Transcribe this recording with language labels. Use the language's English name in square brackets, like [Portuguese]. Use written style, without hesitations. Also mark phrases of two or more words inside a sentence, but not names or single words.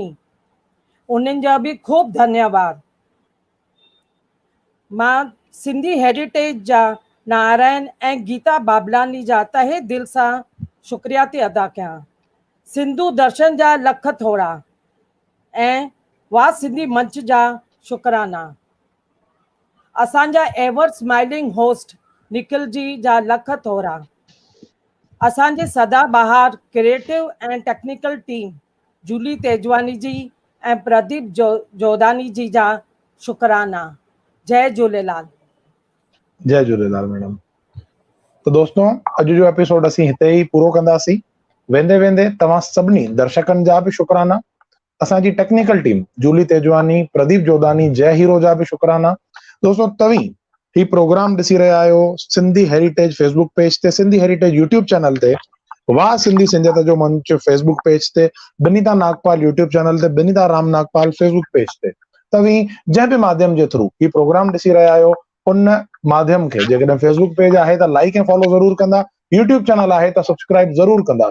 [Sindhi] उन्हनि जा बि खूब धन्यवाद। मां सिंधी हेरिटेज जा नारायण ऐं गीता बाबलानी जा तहे दिल सां शुक्रिया थी अदा कयां। सिंधु दर्शन जा लख थोरा ऐं वाह सिंधी मंच जा शुक्राना। असांजा [English] ever smiling [Sindhi] होस्ट निखिल जी जा लख थोरा। असांजे सदाबहार क्रिएटिव ऐं [English] technical team [Sindhi] जूली तेजवानी जी ऐं प्रदीप जोधानी जी जा शुक्राना। जय झूलेलाल। जय झूलेलाल मैडम। तो दोस्तों, अॼु जो एपिसोड असीं हिते ई पूरो कंदासीं। वेंदे वेंदे तव्हां सभिनी दर्शकनि जा बि शुक्राना। असांजी [English] technical team [Sindhi] जूली तेजवानी, प्रदीप जोधानी, जय हीरो जा बि शुक्राना। दोस्तों, तव्हीं ही प्रोग्राम ॾिसी रहिया आहियो सिंधी हेरिटेज फेसबुक पेज ते, सिंधी हेरिटेज यूट्यूब चैनल ते, वाह सिंधी सिंधियत जो मंच फेसबुक पेज ते, बिनीता नागपाल यूट्यूब चैनल ते, बिनीता राम नागपाल फेसबुक पेज ते। तव्हीं जंहिं बि माध्यम जे थ्रू ही प्रोग्राम ॾिसी रहिया आहियो उन माध्यम खे जेकॾहिं फेसबुक पेज आहे त लाइक ऐं फॉलो ज़रूर कंदा, यूट्यूब चैनल आहे त सब्सक्राइब ज़रूर कंदा।